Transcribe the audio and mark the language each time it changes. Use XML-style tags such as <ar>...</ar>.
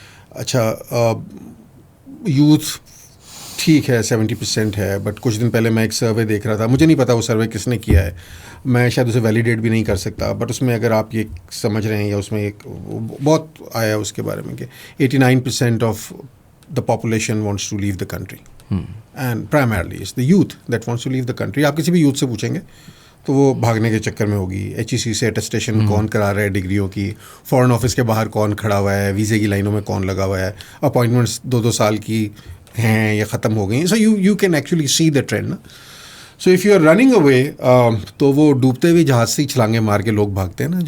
<ur>اچھا, یوتھ ٹھیک ہے 70% ہے, بٹ کچھ دن پہلے میں ایک سروے دیکھ رہا تھا, مجھے نہیں پتا وہ سروے کس نے کیا ہے, میں شاید اسے ویلیڈیٹ بھی نہیں کر سکتا, بٹ اس میں اگر آپ یہ سمجھ رہے ہیں, یا اس میں ایک بہت آیا اس کے بارے میں کہ 89%</ur> <en>Of the population wants to leave the country. And primarily it's the youth that wants to leave the country.</en> <ur>آپ کسی بھی یوتھ سے پوچھیں گے تو وہ بھاگنے کے چکر میں ہوگی. HEC سے اٹیسٹیشن کون کرا رہا ہے ڈگریوں کی, فورن آفس کے باہر کون کھڑا ہوا ہے, ویزے کی لائنوں میں کون لگا ہوا ہے, اپوائنٹمنٹس 2 سال کی ہیں یا ختم ہو گئی.</ur> <en>so you can actually see the trend</en> <ur>نا.</ur> <en>so if you are running away,</en> <ur>تو وہ ڈوبتے ہوئے جہاز سے ہی چھلانگیں مار کے لوگ بھاگتے ہیں نا.</ur>